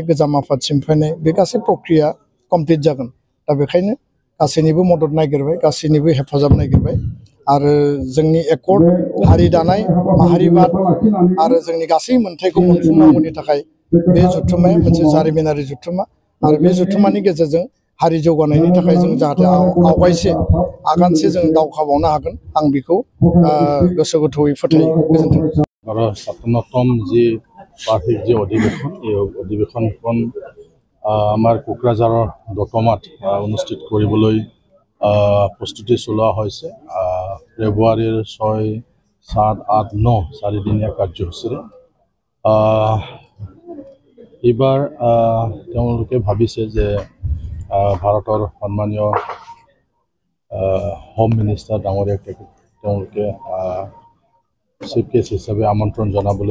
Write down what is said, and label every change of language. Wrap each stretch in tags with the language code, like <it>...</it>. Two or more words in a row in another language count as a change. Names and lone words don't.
<brx>गोजाम आफाद सिमफायनाय बे गासै प्रक्रिया कमप्लिट जागोन दा बेखायनो गासैनिबो मदद नागिरबाय गासैनिबो हेफाजाब नागिरबाय आरो जोंनि एकर्ड हारि दानाय माहारिबाद आरो जोंनि गासै मोनथायखौ मोनफुंनांगौनि थाखाय बे जुथुमाया मोनसे जारिमिनारि जुथुमा आरो बे जुथुमानि गेजेरजों हारि जौगानायनि थाखाय जों जाहाथे आवगायसे आगानसे जों दावखाबावनो हागोन आं बेखौ गोसो गोथौयै फोथायो गोजोन्थों आरो 57तम जी बार्षिक जी अधिवेशन</brx> <as>এই অধিৱেশনখন আমাৰ কোকৰাঝাৰৰ দতমাত অনুষ্ঠিত কৰিবলৈ প্ৰস্তুতি চলোৱা হৈছে ফেব্ৰুৱাৰীৰ 6, 7, 8, 9 চাৰিদিনীয়া কাৰ্যসূচীৰে এইবাৰ তেওঁলোকে ভাবিছে যে ভাৰতৰ সন্মানীয়</as> <en>home minister</en> <as>ডাঙৰীয়াক তেওঁলোকে</as> <en>chief guest</en> <as>হিচাপে আমন্ত্ৰণ জনাবলৈ</as>